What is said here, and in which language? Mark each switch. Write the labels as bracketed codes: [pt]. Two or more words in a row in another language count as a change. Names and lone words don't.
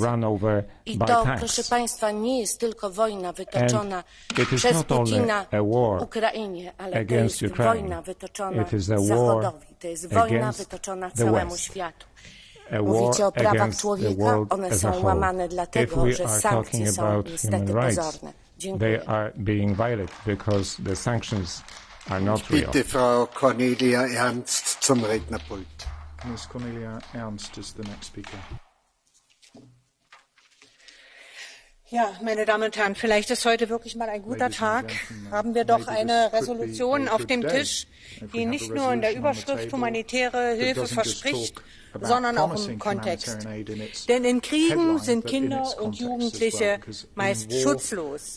[pl] I to, proszę państwa, nie jest tylko wojna wytoczona przez Putina Ukrainie, ale to jest wojna wytoczona Zachodowi. To jest wojna wytoczona całemu światu. Mówicie o prawach człowieka, one są łamane dlatego, że sankcje są niestety pozorne. Dziękuję. [de] Bitte Frau Cornelia Ernst zum Rednerpult. [en] Ms. Cornelia Ernst is the next speaker. [de] Ja, meine Damen und Herren, vielleicht ist heute wirklich mal ein guter Tag. Haben wir doch eine Resolution auf dem Tisch, die nicht nur in der Überschrift humanitäre Hilfe verspricht, sondern auch im Kontext. Denn in Kriegen sind Kinder und Jugendliche meist schutzlos.